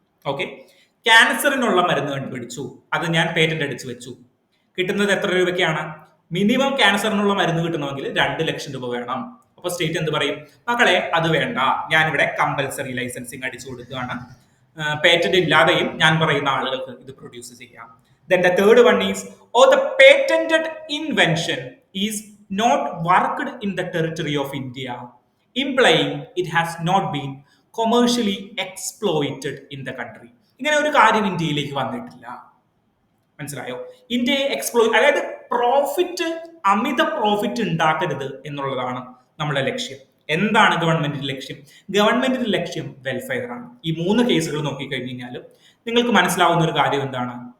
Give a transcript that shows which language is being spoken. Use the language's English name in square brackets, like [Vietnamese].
[Malayalam] Okay, ക്യാൻസറിനുള്ള മരുന്ന് കണ്ടുപിടിച്ചു, അത് ഞാൻ പേറ്റന്റ് അടിച്ചു വെച്ചു. കിട്ടുന്നത് എത്ര രൂപയ്ക്കാണ്? മിനിമം ക്യാൻസറിനുള്ള മരുന്ന് കിട്ടണമെങ്കിൽ 2 ലക്ഷം രൂപ വേണം. അപ്പൊ സ്റ്റേറ്റ് എന്ത് പറയും? മക്കളെ അത് വേണ്ട, ഞാനിവിടെ കമ്പൽസറി ലൈസൻസിങ് അടിച്ചു കൊടുക്കുകയാണ്. പേറ്റന്റ് ഇല്ലാതെയും ഞാൻ പറയുന്ന ആളുകൾക്ക് ഇത് പ്രൊഡ്യൂസ് ചെയ്യാം. [English] Then the third one is, the patented invention is not worked in the territory of India, implying it has not been commercially exploited in the country. [Malayalam] ഇങ്ങനെ ഒരു കാര്യം ഇന്ത്യയിലേക്ക് വന്നിട്ടില്ല. മനസ്സിലായോ? ഇന്ത്യയെ അതായത് പ്രോഫിറ്റ്, അമിത പ്രോഫിറ്റ് ഉണ്ടാക്കരുത് എന്നുള്ളതാണ് നമ്മുടെ ലക്ഷ്യം. എന്താണ് ഗവൺമെന്റിന്റെ ലക്ഷ്യം? ഗവൺമെന്റിന്റെ ലക്ഷ്യം വെൽഫെയർ ആണ്. ഈ 3 കേസുകൾ നോക്കിക്കഴിഞ്ഞു കഴിഞ്ഞാലും നിങ്ങൾക്ക് മനസ്സിലാവുന്ന ഒരു കാര്യം എന്താണ്?